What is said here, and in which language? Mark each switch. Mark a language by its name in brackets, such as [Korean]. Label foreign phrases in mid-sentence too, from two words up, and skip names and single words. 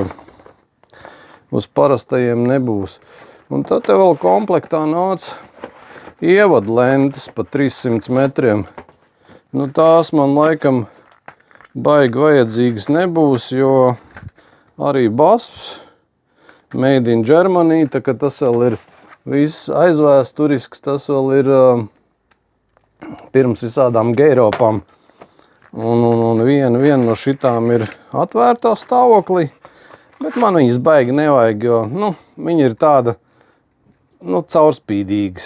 [Latvian] Uz parastajiem nebūs. Un tad te vēl komplektā nāca ievadu lentes pa 300 metriem. Tās man laikam baigi vajadzīgas nebūs, jo arī basps [English] made in Germany, [Latvian] tā ka tas vēl ir viss aizvēsturisks, tas vēl ir pirms visādām Geiropām. Un viena no šitām ir atvērtā stāvoklī, bet man viņas baigi nevajag, jo, viņi ir tāda, caurspīdīgas.